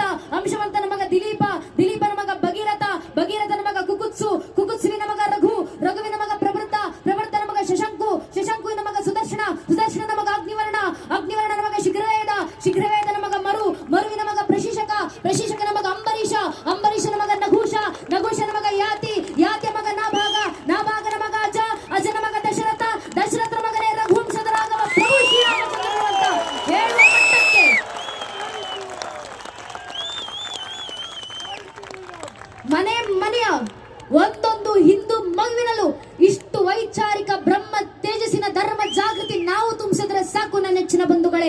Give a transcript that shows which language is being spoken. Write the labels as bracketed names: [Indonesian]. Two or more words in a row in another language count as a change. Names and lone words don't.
[Kannada] ಅಂಶುವಂತನ ಮಗ ದಿಲೀಪ, ದಿಲೀಪನ ಮಗ ಭಗೀರಥ, ಭಗೀರಥನ ಮಗ ಕುಕುತ್ಸು, ಕುಕುತ್ಸುವಿನ ಮಗ ರಘು, ರಘುವಿನ ಮಗ ಪ್ರವೃತ್ತ, ಪ್ರವೃತ್ತನ ಮಗ ಶಶಂಕು, ಶಶಂಕುವಿನ ಮಗ ಸುದರ್ಶನ, ಸುದರ್ಶನನ ಮಗ ಅಗ್ನಿವರ್ಣ, ಅಗ್ನಿವರ್ಣನ ಮಗ ಶೀಘ್ರವೇದ, ಶೀಘ್ರವೇದನ ಮಗ ಮರು, ಮರುವಿನ ಮಗ ಪ್ರಶಿಷಕ, ಪ್ರಶಿಷಕನ ಮಗ ಅಂಬರೀಷ, ಅಂಬರೀಷನ ಮಗ ನಘೂಷ, ನಘೂಷನ ಮಗ ಯಾತಿ, ಯಾತಿಯ ಮಗ ನಾಭಾಗ, ನಾಭಾಗನ ಮಗ ಅಜ, ಅಜನ ಮಗ ದಶರಥ, ದಶರಥನ ಮಗನೇ ರಘುವಂಶದ ರಾಘವ ಪ್ರಭು ಶ್ರೀರಾಮಚಂದ್ರ ಅಂತ ಹೇಳುವ ಮಟ್ಟಕ್ಕೆ ಮನೆ ಮನೆಯ ಒಂದೊಂದು ಹಿಂದೂ ಮಗುವಿನಲ್ಲೂ ಇಷ್ಟು ವೈಚಾರಿಕ ಬ್ರಹ್ಮ ತೇಜಸ್ಸಿನ ಧರ್ಮ ಜಾಗೃತಿ ನಾವು ತುಂಬಿಸಿದ್ರೆ ಸಾಕು ನನ್ನ ನೆಚ್ಚಿನ ಬಂಧುಗಳೇ.